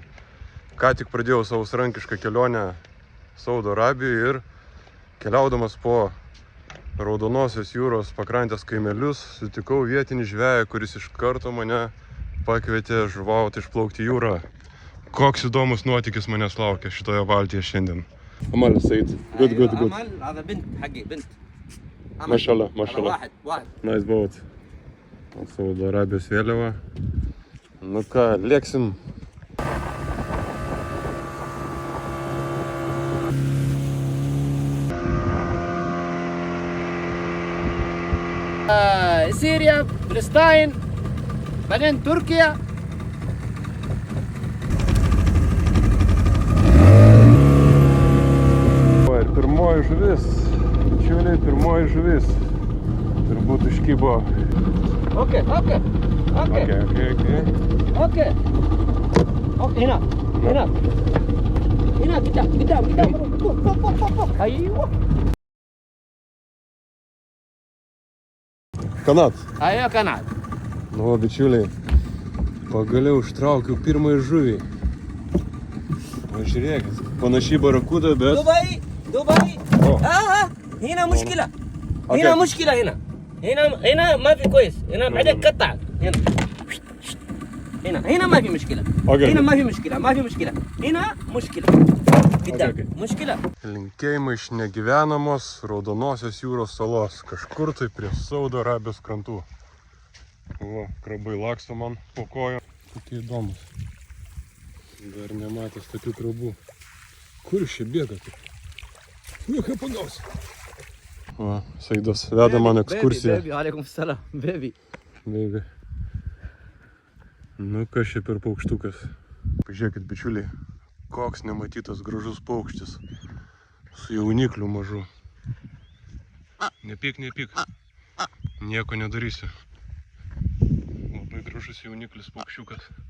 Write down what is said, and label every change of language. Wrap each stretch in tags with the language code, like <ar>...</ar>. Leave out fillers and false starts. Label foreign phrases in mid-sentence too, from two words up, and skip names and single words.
<lt>Ką tik pradėjau savo savarankišką kelionę Saudo Arabijoje ir keliaudamas po Raudonosios jūros pakrantės kaimelius sutikau vietinį žveją, kuris iš karto mane pakvietė žuvauti išplaukti jūrą. Koks įdomus nuotykis manęs laukia šitoje valtyje šiandien.</lt> <en>Amal, Said. Good.</en> <ar>Amal, هذا بنت حقي بنت. Mashallah. واحد.</ar> <en>Nice boat.</en> <lt>Saudo Arabijos vėliava. Nu ką, lėksim.</lt> <ar>سوريا، فلسطين، بعدين تركيا.</ar> <lt>Ir pirmoji žuvis. Bičiuliai, pirmoji žuvis. Turbūt užkibo.</lt> <ar>اوكي.</ar> <en>Okay.</en> <ar>هنا قدام. فوق. ايوه. Kanat. ايوه كنعد.</ar> <lt>Nu, bičiuliai, pagaliau ištraukiau pirmąjį žuvį. O žiūrėkit, panašiai barakuda, bet...</lt> <ar>دبي. هنا مشكلة. هنا مشكلة هنا ما في كويس. هنا بعدين قطع. هنا ما في مشكلة. هنا ما في مشكلة. هنا مشكلة. قدام. مشكلة.</ar> <lt>Linkėjimai iš negyvenamos Raudonosios jūros salos, kažkur tai prie Saudo Arabijos krantų. Va, krabai laksto man po kojo. Kokie įdomus. Dar nematęs tokių krabų. Kur iš čia bėga taip? Nu, ką pagausi? Va, Saidas veda man ekskursiją.</lt> <ar>Baby, alaikum salam, baby.</ar> <lt>Nu, kas čia per paukštukas? Pažiūrėkit, bičiuliai, koks nematytas gražus paukštis. Su jaunikliu mažu. Nepyk. Nieko nedarysiu. Labai gražus jauniklis paukščiukas.</lt>